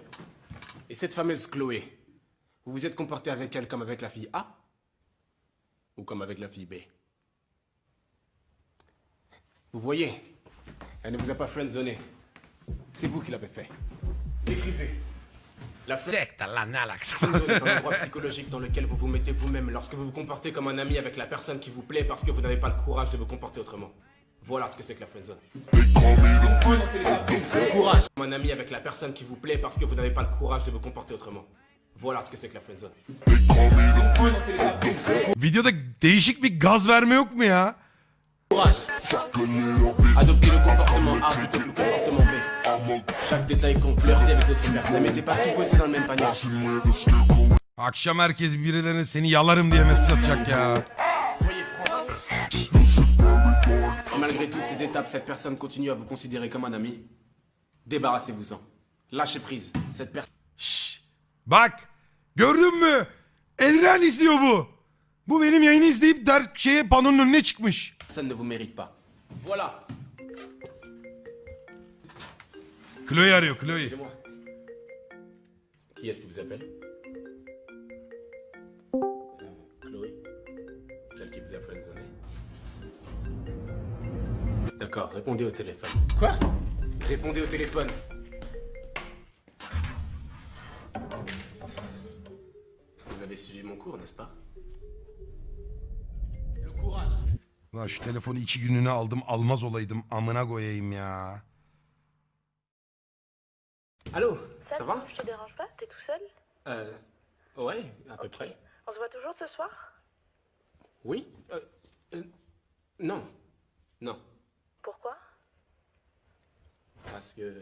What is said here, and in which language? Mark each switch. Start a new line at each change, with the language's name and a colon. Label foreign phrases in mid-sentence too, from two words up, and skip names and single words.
French: Et cette fameuse Chloé, vous vous êtes comporté avec elle comme avec la fille A? Ou comme avec la fille B? Vous voyez, elle ne vous a pas friendzoné. C'est vous qui l'avez fait. Écrivez. La
Turkish: Sekta lan ne alakası var?
French: friendzone est un endroit psychologique dans lequel vous vous mettez vous-même lorsque vous vous comportez comme un ami avec la personne qui vous plaît parce que vous n'avez pas le courage de vous comporter autrement. Voilà ce que c'est que la friendzone. Le courage. Comme un ami avec la personne qui vous plaît parce que vous n'avez pas le courage de vous comporter autrement. Voilà ce que c'est que la friendzone.
Turkish: Videoda değişik bir gaz verme yok mu ya?
French: Courage. Adoptez le comportement A plutôt que le comportement B. Chaque détail compte, flirter avec d'autres personnes, mettez pas tout bosser dans le même panier.
Turkish: Akşam herkes birilerine seni yalarım diye mesaj atacak ya.
French: Soyez franc. Si malgré toutes ces étapes, cette personne continue à vous considérer comme un ami, débarrassez-vous-en. Lâchez prise. Cette personne
Turkish: Şşş. Bak gördün mü? Elren izliyor bu. Bu benim yayını izleyip panonun önüne çıkmış.
French: ne vous mérite pas. Voilà.
Turkish: Chloe arıyor Chloe.
French: Excusez-moi. Qui est-ce qui vous appelle? Chloé. Celle qui vous a friendzoné. D'accord, répondez au téléphone. Quoi? Répondez au téléphone. Vous avez suivi mon cours, n'est-ce pas? Le courage.
Turkish: Lan şu telefonu 2 günlüğüne aldım almaz olaydım amına koyayım ya.
French: Allô, ça va? Je te dérange pas? T'es tout seul? Ouais, à peu près. On se voit toujours ce soir? Oui? Non. Non. Pourquoi? Parce que...